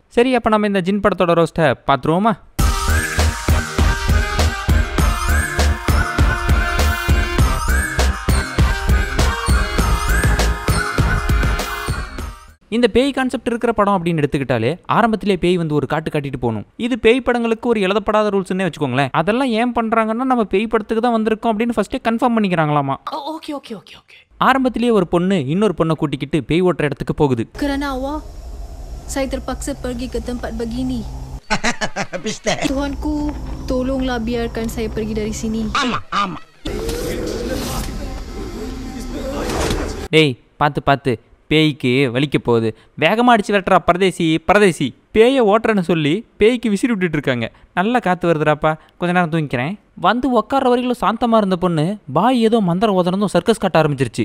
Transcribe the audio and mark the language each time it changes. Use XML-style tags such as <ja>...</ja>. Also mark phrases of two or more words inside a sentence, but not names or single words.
<ta>சரி, அப்ப நம்ம இந்த ஜின் படத்தோட ரோஸ்ட்டை பாத்துருவோமா? இந்த பேய் கான்செப்ட் இருக்கிற படம் அப்படின்னு எடுத்துக்கிட்டாலே ஆரம்பத்திலே பேய் வந்து ஒரு காட்டு காட்டிட்டு போகணும். இது பேய் படங்களுக்கு ஒரு எழுதப்படாத ரூல்ஸ்னே வச்சுக்கோங்களேன். அதெல்லாம் ஏன் பண்றாங்கன்னா, நம்ம பேய் படத்துக்கு தான் வந்திருக்கோம் அப்படின்னு</ta> <en>first confirm</en> <ta>பண்ணிக்கிறாங்களாமா. ஆரம்பத்திலேயே ஒரு பொண்ணு இன்னொரு பொண்ணை கூட்டிக்கிட்டு பேய் ஓட்டுற இடத்துக்கு போகுது.</ta> <ms>Saya terpaksa pergi ke tempat begini. Tuanku, tolonglah biarkan saya pergi dari sini.</ms> <ta>டேய், பார்த்து பேய்க்கு வலிக்க போகுது, வேகமாக அடிச்சு விரட்டுறா பரதேசி. பேயை ஓட்டுறன்னு சொல்லி பேய்க்கு விசிறி விட்டுட்டு இருக்காங்க. நல்லா காற்று வருதுடாப்பா, கொஞ்ச நேரம் தூங்கிக்கிறேன். வந்து உட்கார வரைக்கும் சாந்தமாக இருந்த பொண்ணு பாய் ஏதோ மந்திரம் ஓதனதும் சர்க்கஸ் காட்ட ஆரம்பிச்சிருச்சு.</ta>